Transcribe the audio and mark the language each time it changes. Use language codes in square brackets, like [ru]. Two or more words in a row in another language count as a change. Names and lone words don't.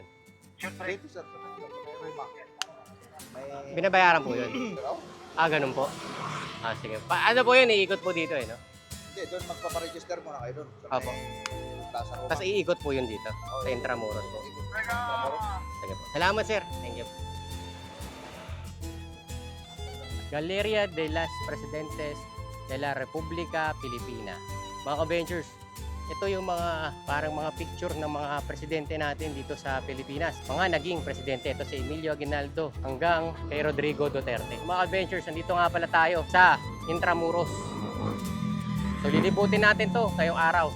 [tl] Dito sir, may market. May... Binabayaran po yun. Ganun po. Sige. Ano po yun, iikot po dito no? Hindi, doon magpaparegister muna kayo doon. Opo. Tapos iikot po yun dito, sa Intramuros po. Sige po. Salamat sir. [en] Thank you. [tl] Galeria de las Presidentes de la República Filipina. Mga ka-ventures, ito yung mga parang mga picture ng mga presidente natin dito sa Pilipinas. Mga naging presidente. Ito si Emilio Aguinaldo hanggang kay Rodrigo Duterte. Mga adventures, nandito nga pala tayo sa Intramuros. So lilibutin natin to ngayong araw.